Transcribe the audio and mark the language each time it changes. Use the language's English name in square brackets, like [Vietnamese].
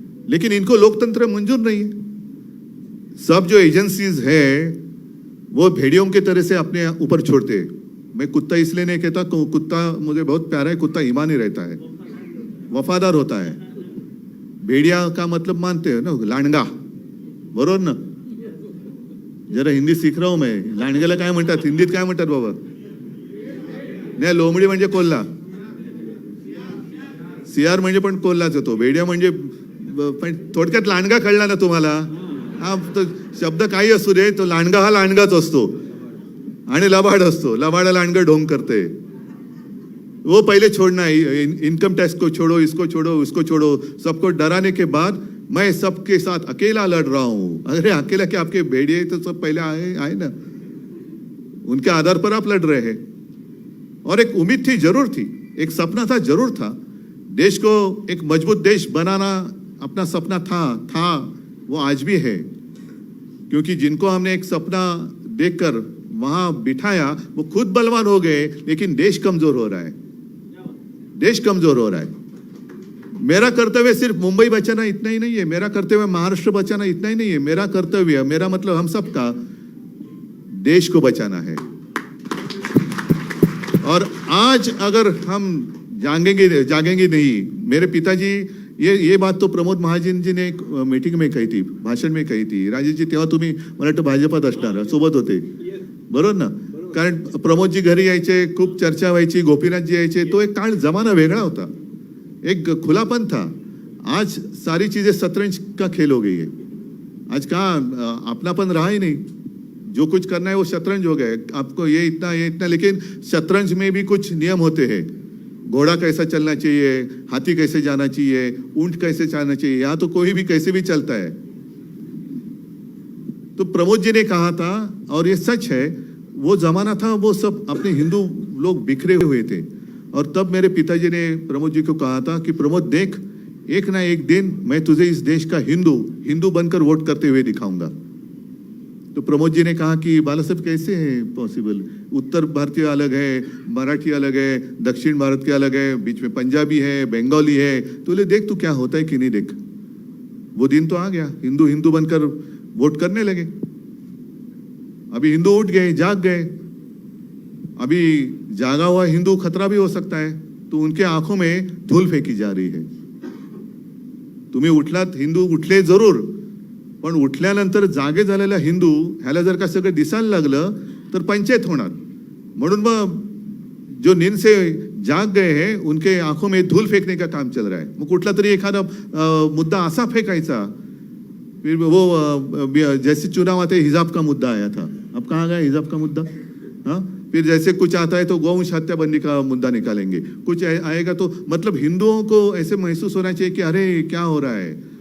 [Hindi] लेकिन इनको लोकतंत्र मंजूर नहीं है। सब जो एजेंसीज है वो भेड़ियों की तरह से अपने ऊपर छोड़ते हैं। मैं कुत्ता इसलिए नहीं कहता, कुत्ता मुझे बहुत प्यारा है, कुत्ता ईमानी रहता है, वफादार होता है। भेड़िया का मतलब मानते हो ना, [Marathi] लांडगा, बरोबर ना? [Hindi] जरा हिंदी शिक रहा हूं मैं। [Marathi] लांडग्याला काय म्हणतात हिंदीत, काय म्हणतात बाबा? नाही, लोमडी म्हणजे कोल्हा, सियार म्हणजे पण कोल्हाच होतो, भेडिया म्हणजे पण थोडक्यात लांडगा कळला ना तुम्हाला? हा तो शब्द काही असू दे, तो लांडगा हा लांडगाच असतो आणि लबाड असतो, लबाडा लांडगा ढोंग करते। [Hindi] वो पहले छोड़ना है, इनकम टैक्स को छोड़ो, इसको छोड़ो, उसको छोड़ो, सबको डराने के बाद मैं सबके साथ अकेला लड़ रहा हूं। अरे अकेला क्या, आपके भेड़िए तो सब पहले आए ना, उनके आधार पर आप लड़ रहे हैं। और एक उम्मीद थी, जरूर थी, एक सपना था, जरूर था, देश को एक मजबूत देश बनाना अपना सपना था, वो आज भी है। क्योंकि जिनको हमने एक सपना देखकर वहां बिठाया वो खुद बलवान हो गए, लेकिन देश कमजोर हो रहा है, देश कमजोर हो रहा है। मेरा कर्तव्य सिर्फ मुंबई बचाना इतना ही नहीं है, मेरा कर्तव्य महाराष्ट्र बचाना इतना ही नहीं है, मेरा कर्तव्य, मेरा मतलब हम सबका देश को बचाना है। और आज अगर हम जागेंगे नहीं, मेरे पिताजी, ये बात तो प्रमोद महाजन जी ने एक मीटिंग में कही थी, भाषण में कही थी। [Marathi] राजेश जी तेव्हा तुम्ही मला वाटतं भाजपात असणार, सोबत होते, बरोबर ना? कारण प्रमोद जी घरी यायचे, खूप चर्चा व्हायची, गोपीनाथ जी यायचे, तो एक काळ जमाना वेगळा होता, [Hindi] एक खुलापन था। आज सारी चीजें शतरंज का खेल हो गई है। आज कहाँ अपनापन रहा ही नहीं, जो कुछ करना है वो शतरंज हो गया। आपको ये इतना, लेकिन शतरंज में भी कुछ नियम होते हैं। घोड़ा कैसा चलना चाहिए, हाथी कैसे जाना चाहिए, ऊंट कैसे जाना चाहिए, यहाँ तो कोई भी कैसे भी चलता है। तो प्रमोद जी ने कहा था, और ये सच है, वो जमाना था, वो सब अपने हिंदू लोग बिखरे हुए थे। और तब मेरे पिताजी ने प्रमोद जी को कहा था कि प्रमोद देख, एक ना एक दिन मैं तुझे इस देश का हिंदू बनकर वोट करते हुए दिखाऊंगा। तो प्रमोद जी ने कहा कि बाला साहब कैसे है पॉसिबल, उत्तर भारतीय अलग है, मराठी अलग है, दक्षिण भारत के अलग है, बीच में पंजाबी है, बंगाली है, तो ले देख तू क्या होता है कि नहीं देख। वो दिन तो आ गया, हिंदू बनकर वोट करने लगे। अभी हिंदू उठ गए, जाग गए। अभी जागा हुआ हिंदू खतरा भी हो सकता है, तो उनके आंखों में धूल फेंकी जा रही है। [Marathi] तुम्ही उठलात, हिंदू उठले जरूर, पण उठल्यानंतर जागे झालेला हिंदू ह्याला जर का सगळं दिसायला लागलं तर पंचायत होणार। म्हणून मग [Hindi] जो नींद से जाग गए हैं उनके आंखों में धूल फेंकने का काम चल रहा है। [Marathi] मग कुठला तरी एखादा मुद्दा असा फेंकायचा, [Hindi] फिर वो जैसे चुनाव आते हिजाब का मुद्दा आया था, अब कहाँ गया हिजाब का मुद्दा? हाँ, फिर जैसे कुछ आता है तो गौवंश हत्या बंदी का मुद्दा निकालेंगे, कुछ आएगा तो मतलब हिंदुओं को ऐसे महसूस होना चाहिए कि अरे क्या हो रहा है।